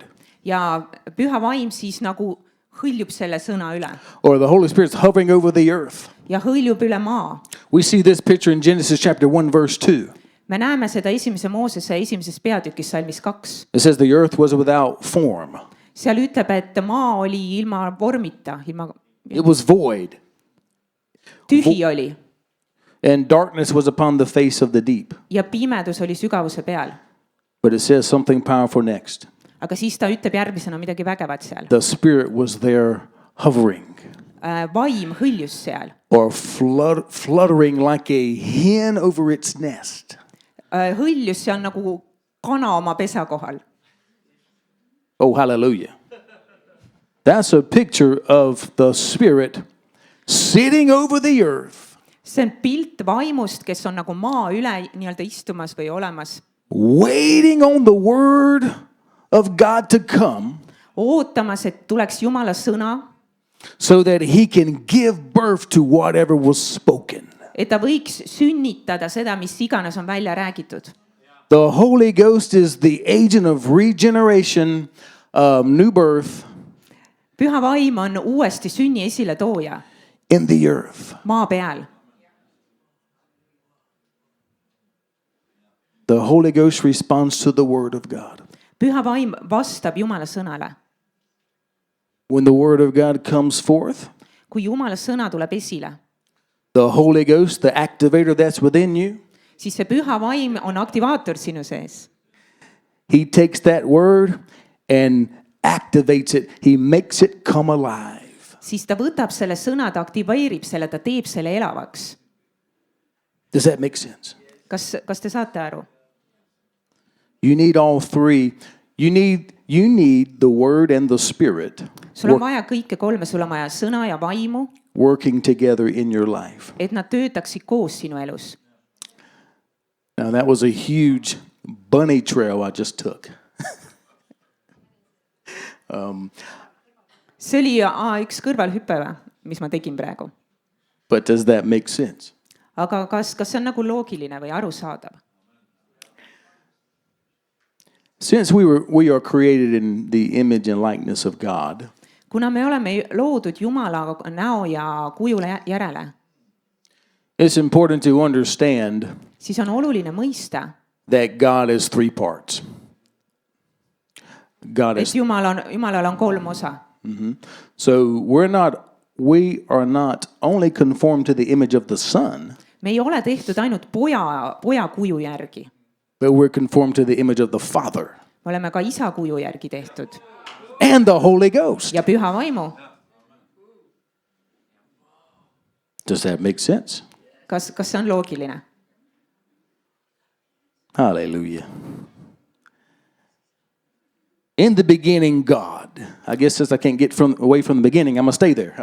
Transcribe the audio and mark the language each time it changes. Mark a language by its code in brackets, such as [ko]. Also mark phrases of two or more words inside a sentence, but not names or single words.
[et] ja püha vaim siis nagu hõljub selle sõna üle [en] Or the Holy Spirit's hovering over the earth. [et] ja hõljub üle maa. [en] We see this picture in Genesis chapter 1 verse 2. [et] Me näeme seda esimese Moosese esimeses peatükis salmis 2. [en] It says the earth was without form. [et] Seal ütleb, et maa oli ilma vormita, [en] It was void. [et] tühi oli [en] And darkness was upon the face of the deep. [et] ja pimedus oli sügavuse peal. [en] But it says something powerful next. [et] Aga siis ta ütleb järgmisena midagi vägevat seal. [en] The Spirit was there hovering. [et] vaim hõljus seal. [en] or fluttering like a hen over its nest. [et] Hõljus seal nagu kana oma pesa kohal. [en] Oh, hallelujah. That's a picture of the Spirit sitting over the earth, [et] See on pilt vaimust, kes on nagu maa üle nii-öelda istumas või olemas, [en] waiting on the word of God to come [et] ootamas, et tuleks Jumala sõna, [en] so that he can give birth to whatever was spoken. [et] et ta võiks sünnitada seda, mis iganes on välja räägitud. [en] The Holy Ghost is the agent of regeneration, new birth [et] Püha vaim on uuesti sünni esiletooja [en] in the earth. [et] maa peal. [en] The Holy Ghost responds to the word of God. [et] Püha vaim vastab Jumala sõnale. [en] When the word of God comes forth, [et] Kui Jumala sõna tuleb esile, [en] the Holy Ghost, the activator that's within you, [et] siis see püha vaim on aktivaator sinu sees. [en] he takes that word and activates it. He makes it come alive. [et] Siis ta võtab selle sõna, ta aktiveerib selle, ta teeb selle elavaks. [en] Does that make sense? [et] Kas te saate aru? [en] You need all three. You need the word and the spirit [et] Sul on vaja kõike kolme, sul on vaja sõna ja vaimu, [en] working together in your life. [et] et nad töötaksid koos sinu elus. [en] Now that was a huge bunny trail I just took. [et] See oli üks kõrvalhüpe, mis ma tegin praegu. [en] But does that make sense? [et] Aga kas see on nagu loogiline või arusaadav? [en] Since we are created in the image and likeness of God, [et] Kuna me oleme loodud Jumala näo ja kujule järele, [en] it's important to understand [et] siis on oluline mõista, [en] that God is three parts. God [et] et [en] is [et] Jumalal on kolm osa. [en] so we are not only conformed to the image of the Son, [et] Me ei ole tehtud ainult poja kuju järgi. [en] but we're conformed to the image of the Father [et] Me oleme ka isa kuju järgi tehtud [en] and the Holy Ghost. [et] ja püha vaimu. [en] Does that make sense? [et] Kas see on loogiline? [en] Hallelujah. In the beginning, God. I guess since I can't get away from the beginning, I'm going to stay there.